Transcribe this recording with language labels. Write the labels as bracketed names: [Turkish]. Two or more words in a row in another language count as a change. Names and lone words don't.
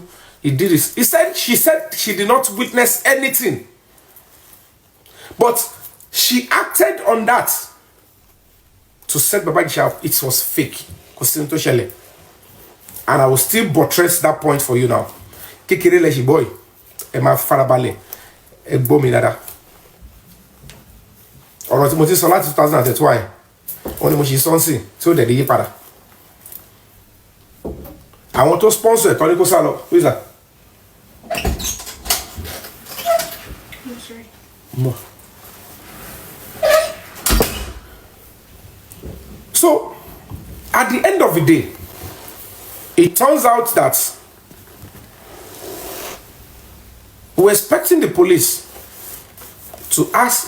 [English] He did it. She said she did not witness anything. But she acted on that to set Baba Ijesha up. It was fake. And I will still buttress that point for you now. [Yoruba] Kekere leshi boy. Ema farabale. Egbo mi dada. Ọ̀rọ̀ tí mo ti sọ láti 2021. Ó ní mo ṣe sọ́nsìn tí ó dẹ̀ dé yí padà. Àwọn tó sponsor ẹ̀tọ́ ní kó sá lọ. [English] Who is that? I'm sorry. More. So, at the end of the day, it turns out that we're expecting the police to ask